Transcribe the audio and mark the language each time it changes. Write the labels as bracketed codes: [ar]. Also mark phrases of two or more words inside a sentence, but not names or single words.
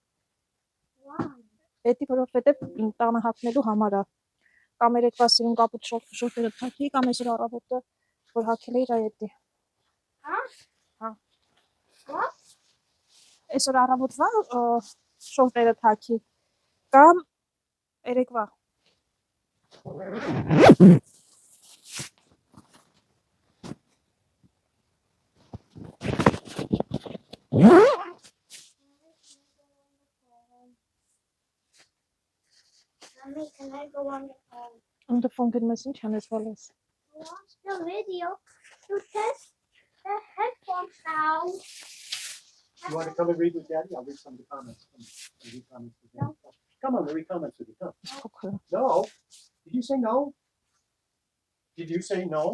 [hy] Պետի որովհետև տանը հագնելու համար է կամ երեկվա սիրուն կապուտ շորտերը թակի կամ այսօր առավոտը որ հագել էիր այդի Այսօր առավոտվա շորտերը թակի կամ երեկվա [en] Mommy, can I go on the phone? On the phone [hy] գնաս ինչ անես բալես [en] Watch the video to test the headphone sound. You want to come and read with Daddy? I'll read some of the comments. Read comments with Daddy. Come on, read comments with you. Come. [hy] Փոքր [en] No. Did you say no? Did you say no?